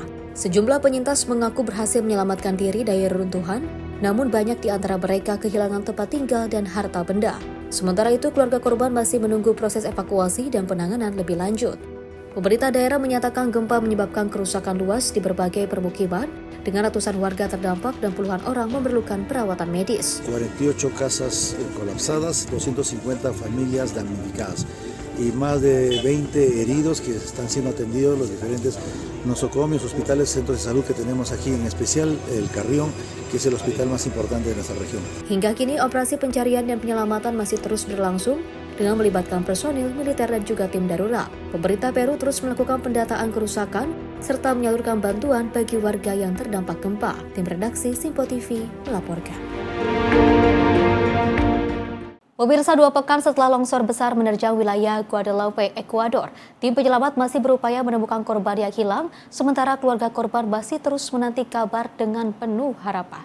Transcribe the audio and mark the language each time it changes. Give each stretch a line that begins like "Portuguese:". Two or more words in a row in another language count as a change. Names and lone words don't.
Indonesian: Sejumlah penyintas mengaku berhasil menyelamatkan diri dari reruntuhan, namun banyak di antara mereka kehilangan tempat tinggal dan harta benda. Sementara itu, keluarga korban masih menunggu proses evakuasi dan penanganan lebih lanjut. Pemerintah daerah menyatakan gempa menyebabkan kerusakan luas di berbagai permukiman, dengan ratusan warga terdampak dan puluhan orang memerlukan perawatan medis.
Spanish: 48 casas colapsadas, 250 familias damnificadas y más de 20 heridos que están siendo atendidos los diferentes nosocomios, hospitales, centros de salud que tenemos aquí, en especial el Carrión, que es el hospital más importante de nuestra región.
Indonesian: Hingga kini operasi pencarian dan penyelamatan masih terus berlangsung dengan melibatkan personil, militer dan juga tim darurat. Pemerintah Peru terus melakukan pendataan kerusakan serta menyalurkan bantuan bagi warga yang terdampak gempa. Tim redaksi Simpo TV melaporkan. Pemirsa, 2 pekan setelah longsor besar menerjang wilayah Guadalupe, Ekuador, tim penyelamat masih berupaya menemukan korban yang hilang, sementara keluarga korban masih terus menanti kabar dengan penuh harapan.